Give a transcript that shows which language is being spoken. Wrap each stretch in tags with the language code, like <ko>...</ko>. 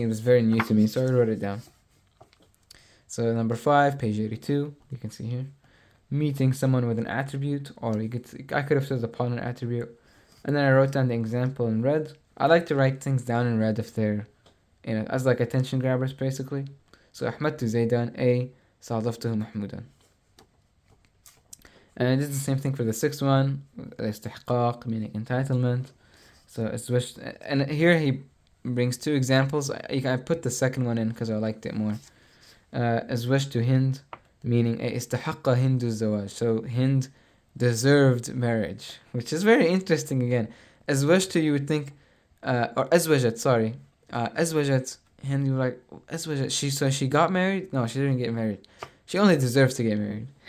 <en>It was very new to me, so I wrote it down. So number 5, page 82, you can see here. Meeting someone with an attribute, or I could have said upon an attribute. And then I wrote down the example in red. I like to write things down in red if they're, as like attention grabbers basically.</en> <ar>So أحمدت زيدان A صادفته محمودا.</ar> <en>And I did the same thing for the 6th one, استحقاق, meaning entitlement. So and here he brings 2 examples. I put the second one in because I liked it more.</en> <ar>أزوجت هند,</ar> <en>meaning</en> <ar>استحق هند الزواج.</ar> <en>So Hind deserved marriage, which is very interesting again. أزوجت, you would think, or أزوجت, sorry. أزوجت Hind, you're like, أزوجت, so she got married? No, she didn't get married. She only deserves to get married.</en>